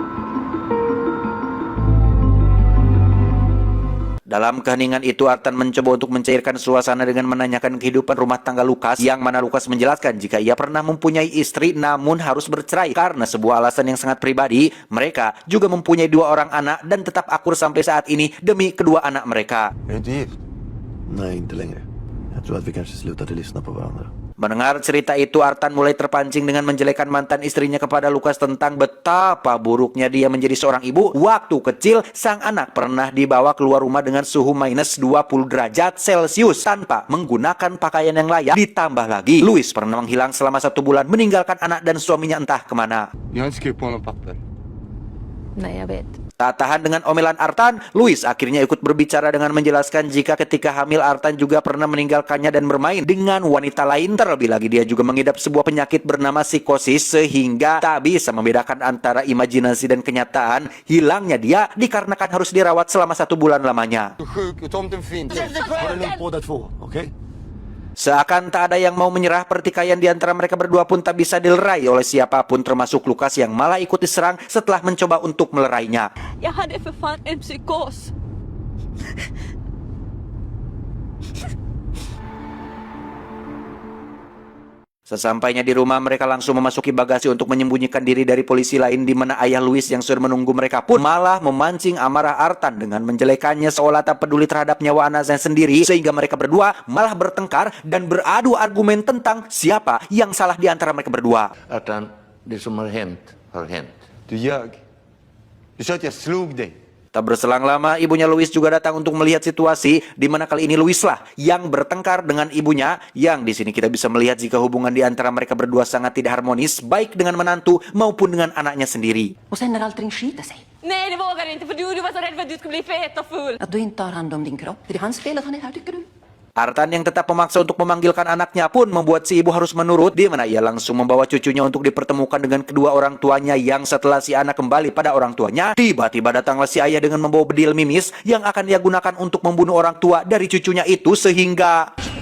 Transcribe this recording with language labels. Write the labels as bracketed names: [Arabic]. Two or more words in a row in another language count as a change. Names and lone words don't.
[Indonesian] Dalam keheningan itu, Artan mencoba untuk mencairkan suasana dengan menanyakan kehidupan rumah tangga Lukas, yang mana Lukas menjelaskan jika ia pernah mempunyai istri namun harus bercerai karena sebuah alasan yang sangat pribadi. Mereka juga mempunyai 2 orang anak dan tetap akur sampai saat ini demi kedua anak mereka. [Swedish] Är du inte gift? Nej, inte längre. Jag tror att vi kanske slutade lyssna på varandra. [Indonesian] Mendengar cerita itu, Artan mulai terpancing dengan menjelekan mantan istrinya kepada Lukas tentang betapa buruknya dia menjadi seorang ibu. Waktu kecil, sang anak pernah dibawa keluar rumah dengan suhu minus 20 derajat Celcius tanpa menggunakan pakaian yang layak. Ditambah lagi, Louis pernah menghilang selama 1 bulan meninggalkan anak dan suaminya entah kemana. [Swedish] Jag har inte skrivit på någon papper. Nej, jag vet. [Indonesian] Tak tahan dengan omelan Artan, Louis akhirnya ikut berbicara dengan menjelaskan jika ketika hamil Artan juga pernah meninggalkannya dan bermain dengan wanita lain. Terlebih lagi dia juga mengidap sebuah penyakit bernama psikosis sehingga tak bisa membedakan antara imajinasi dan kenyataan. Hilangnya dia dikarenakan harus dirawat selama 1 bulan lamanya. [Swedish] Du är sjuk och tomten finns. Ta det lugnt båda två, okej? [Indonesian] Seakan tak ada yang mau menyerah, pertikaian di antara mereka berdua pun tak bisa dilerai oleh siapapun termasuk Lukas yang malah ikut diserang setelah mencoba untuk melerainya. [Swedish] Jag hade för fan en psykos. [Indonesian] Sesampainya di rumah, mereka langsung memasuki bagasi untuk menyembunyikan diri dari polisi lain, di mana ayah Louis yang sudah menunggu mereka pun malah memancing amarah Artan dengan menjelekannya seolah tak peduli terhadap nyawa anaknya sendiri, sehingga mereka berdua malah bertengkar dan beradu argumen tentang siapa yang salah di antara mereka berdua. [Swedish] Artan, det som har hänt. Du ljög. Du sa att jag slog dig. [Indonesian] Tak berselang lama, ibunya Louis juga datang untuk melihat situasi, di mana kali ini Louis lah yang bertengkar dengan ibunya, yang di sini kita bisa melihat jika hubungan di antara mereka berdua sangat tidak harmonis, baik dengan menantu maupun dengan anaknya sendiri. [Swedish] Och sen när allting skiter sig. Nej, det vågar du inte för du var så rädd för att du skulle bli fet och full. Att du inte tar hand om din kropp. Är det hans fel att han är här, tycker du? [Indonesian] Artan yang tetap memaksa untuk memanggilkan anaknya pun membuat si ibu harus menurut, di mana ia langsung membawa cucunya untuk dipertemukan dengan kedua orang tuanya, yang setelah si anak kembali pada orang tuanya, tiba-tiba datanglah si ayah dengan membawa bedil mimis yang akan dia gunakan untuk membunuh orang tua dari cucunya itu sehingga...